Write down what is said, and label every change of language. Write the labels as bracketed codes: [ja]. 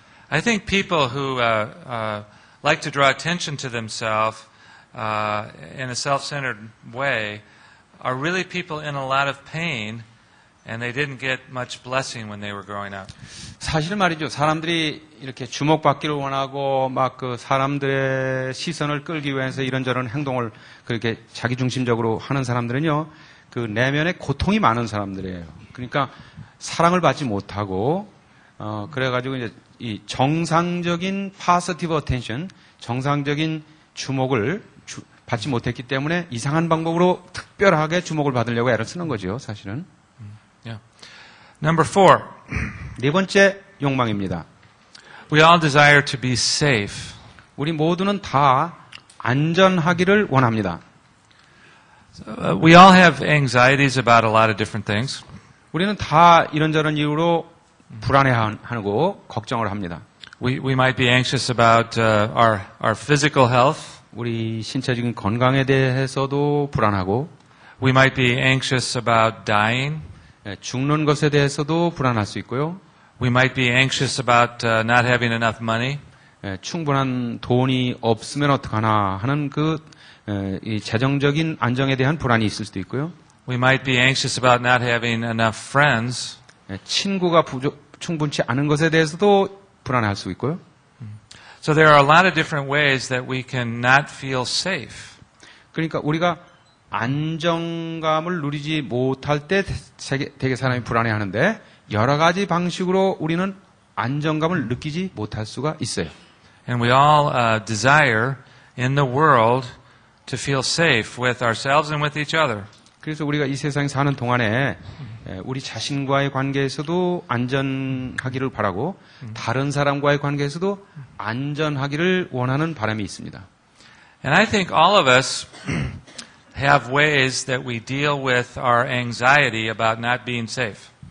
[en] I think people who like to draw attention to themselves in a self-centered way are really people in a lot of pain, and they didn't get much blessing when they were growing up. [ko] 사실은 말이죠. 사람들이 이렇게 주목받기를 원하고 막 그 사람들의 시선을 끌기 위해서 이런저런 행동을 그렇게 자기중심적으로 하는 사람들은요, 그 내면에 고통이 많은 사람들이에요. 그러니까 사랑을 받지 못하고 그래가지고 이제 이 정상적인 [en] positive attention, [ko] 정상적인 주목을 받지 못했기 때문에 이상한 방법으로 특별하게 주목을 받으려고 애를 쓰는 거죠, 사실은. [en] Yeah. Number 4. [ko] 네 번째 욕망입니다. [en] We all desire to be safe. [ko] 우리 모두는 다 안전하기를 원합니다. [en] We all have anxieties about a lot of different things. [ko] 우리는 다 이런저런 이유로 불안해하고 걱정을 합니다. [en] We might be anxious about our physical health. [ko] 우리 신체적인 건강에 대해서도 불안하고, [en] We might be anxious about dying. [ko] 죽는 것에 대해서도 불안할 수 있고요. [en] We might be anxious about not having enough money. [ko] 충분한 돈이 없으면 어떡하나 하는 이 재정적인 안정에 대한 불안이 있을 수도 있고요. [en] We might be anxious about not having enough friends. [ko] 친구가 충분치 않은 것에 대해서도 불안할 수 있고요. [en] So there are a lot of different ways that we can not feel safe. [ko] 그러니까 우리가 안정감을 누리지 못할 때 되게 사람이 불안해하는데 여러 가지 방식으로 우리는 안정감을 느끼지 못할 수가 있어요. [en] And we all desire in the world to feel safe with ourselves and with each other. [ko] 그래서 우리가 이 세상에 사는 동안에 우리 자신과의 관계에서도 안전하기를 바라고 다른 사람과의 관계에서도 안전하기를 원하는 바람이 있습니다. [en] And I think all of us have ways that we deal with our anxiety about not being safe.